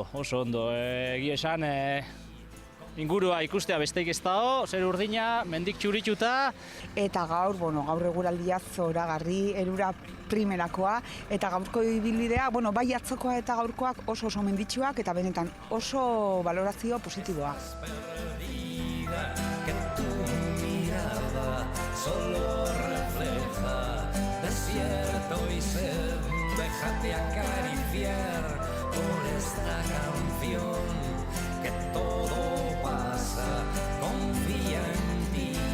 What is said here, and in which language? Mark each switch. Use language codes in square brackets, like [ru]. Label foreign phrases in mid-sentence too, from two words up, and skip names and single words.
[eu] Egia esan, ingurua ikustea besteik ez dago, zer urdina, mendik txurituta. Eta gaur eguraldia zoragarri, erura primerakoa, eta gaurko ibilbidea, bai atzokoa eta gaurkoak oso menditsuak, eta benetan oso valorazio positiboa. [es] Solo refleja desierto y sed, déjate acariciar por esta canción, que todo pasa, confía en ti,